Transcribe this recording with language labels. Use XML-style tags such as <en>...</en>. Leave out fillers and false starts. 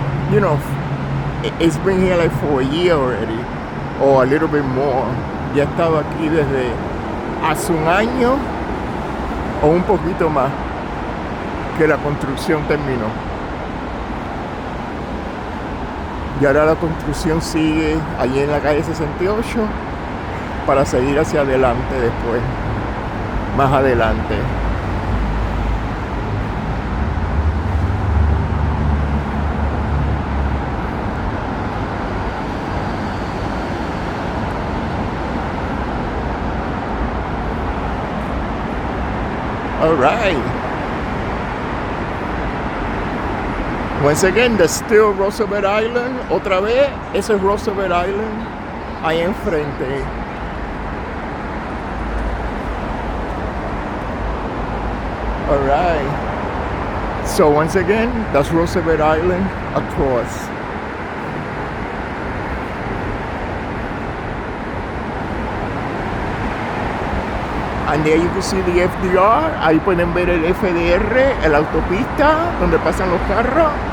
<en>You know, it's been here like for a year already, or a little bit more.</en> <es>Ya he estado aquí desde hace un año o un poquito más que la construcción terminó. Y ahora la construcción sigue allí en la calle 68 para seguir hacia adelante después, más adelante.</es> <en>All right. Once again, there's still Roosevelt Island.</en> <es>Otra vez, ese es Roosevelt Island ahí enfrente.</es> <en>All right. So once again, that's Roosevelt Island across. And there you can see the FDR.</en> <es>Ahí pueden ver el FDR, la autopista donde pasan los carros.</es>